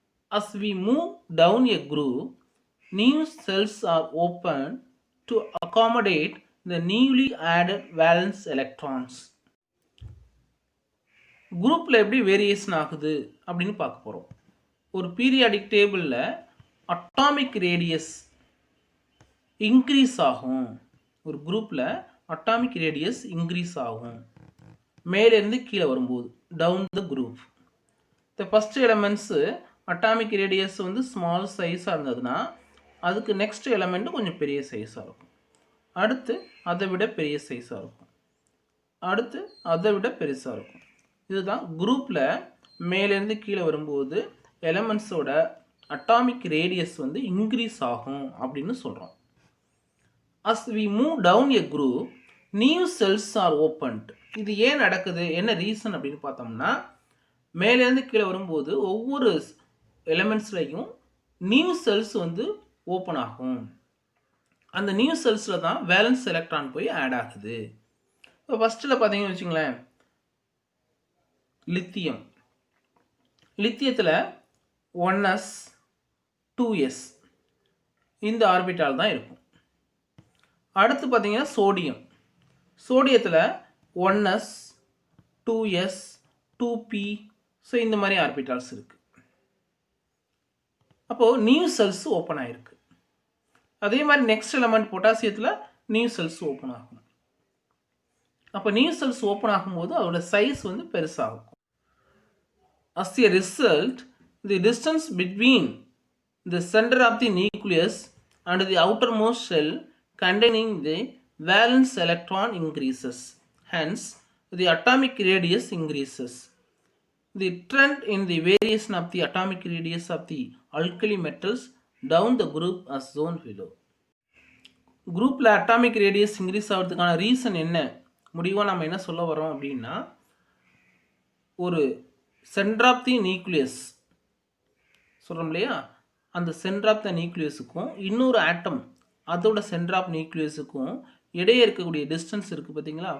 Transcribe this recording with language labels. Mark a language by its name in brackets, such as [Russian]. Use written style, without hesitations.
[English] As we move down a group, new cells are opened to accommodate the newly added valence electrons. [Tamil] குரூப்பில் எப்படி variation ஆகுது அப்படின்னு பார்க்க போகிறோம். ஒரு பீரியாடிக் டேபிளில் அட்டாமிக் ரேடியஸ் இன்க்ரீஸ் ஆகும். ஒரு குரூப்பில் அட்டாமிக் ரேடியஸ் இன்க்ரீஸ் ஆகும் மேலேருந்து கீழே வரும்போது, [English] Down the group. [Tamil] இந்த ஃபஸ்ட் எலமெண்ட்ஸு அட்டாமிக் ரேடியஸ் வந்து ஸ்மால் சைஸாக இருந்ததுன்னா அதுக்கு நெக்ஸ்ட் எலமெண்ட்டு கொஞ்சம் பெரிய சைஸாக இருக்கும். அடுத்து அதை விட பெரிய சைஸாக இருக்கும். அடுத்து அதை விட பெருசாக இருக்கும். இதுதான் குரூப்பில் மேலேருந்து கீழே வரும்போது எலமெண்ட்ஸோட அட்டாமிக் ரேடியஸ் வந்து இன்க்ரீஸ் ஆகும் அப்படின்னு சொல்கிறோம். [English] As we move down a group, new cells are opened. [Tamil] இது ஏன் நடக்குது, என்ன ரீசன் அப்படின்னு பார்த்தோம்னா, மேலேருந்து கீழே வரும்போது ஒவ்வொரு எலமெண்ட்ஸ்லையும் நியூ செல்ஸ் வந்து ஓப்பன் ஆகும். அந்த நியூ செல்ஸில் தான் வேலன்ஸ் எலக்ட்ரான் போய் ஆட் ஆகுது. இப்போ ஃபஸ்ட்டில் பார்த்தீங்கன்னு வச்சுங்களேன், லித்தியம். லித்தியத்தில் 1s 2s இந்த ஆர்பிட்டால் தான் இருக்கும். அடுத்து பார்த்தீங்கன்னா sodium. சோடியத்தில் 1s 2s 2p so இந்த மாதிரி ஆர்பிட்டால்ஸ் இருக்குது. அப்போது நியூ செல்ஸ் ஓப்பன் ஆகிருக்கு. அதே மாதிரி next element பொட்டாசியத்தில் new cells open ஆகும். அப்போ நியூ செல்ஸ் ஓப்பன் ஆகும்போது அதோட சைஸ் வந்து பெருசாகும். [English] As a result, the distance between the center of the nucleus and the outermost shell containing the valence electron increases. Hence, the atomic radius increases. The trend in the variation of the atomic radius of the alkali metals down the group as shown below. [Tamil] குரூப்பில் atomic radius increase ஆகிறதுக்கான reason என்ன, முடிவாக நம்ம என்ன சொல்ல வரோம் அப்படின்னா, ஒரு சென்டர் ஆஃப் தி நியூக்ளியஸ் சொல்கிறோம் இல்லையா, அந்த சென்டர் ஆஃப் த நியூக்ளியஸுக்கும் இன்னொரு ஆட்டம் அதோட சென்டர் ஆஃப் நியூக்ளியஸுக்கும் இடையே இருக்கக்கூடிய டிஸ்டன்ஸ் இருக்குது பார்த்தீங்களா.